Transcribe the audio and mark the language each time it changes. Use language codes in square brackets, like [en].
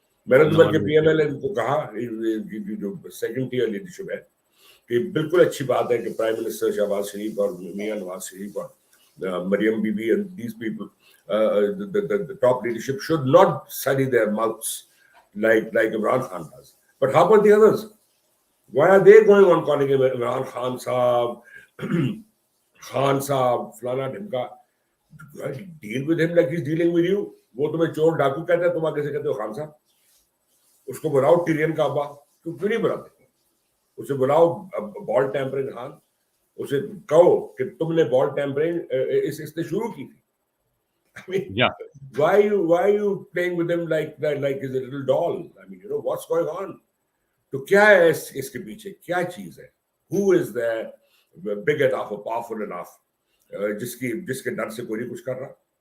[hi] मैंने तो बल्कि PML को कहा, जो second tier leadership है, कि बिल्कुल अच्छी बात है कि Prime Minister शहबाज शरीफ और मियां नवाज शरीफ और Mariam Bibi [en] and these people, the top leadership should not study their mouths like Imran Khan does. But how about the others? Why are they going on calling him Imran Khan Saab, Khan Saab, Flana Dhimka? Deal with him like he's dealing with you. [hi] वो तुम्हें चोर डाकू कहता है, तुम आगे से कहते हो खान साहब. उसको बुलाओ टिरियन का अब्बा, तुम क्यों नहीं बुलाते? उसे बुलाओ बॉल टैंपरिंग खान, उसे कहो कि तुमने बॉल टैंपरिंग इसने शुरू की थी. [en] I mean, yeah. Why are you playing with him like he's a little doll? I mean, what's going on? [hi] तो क्या है इसके पीछे? क्या चीज है? [en] Who is there big enough or powerful enough [hi] जिसके डर से कोई नहीं कुछ कर रहा?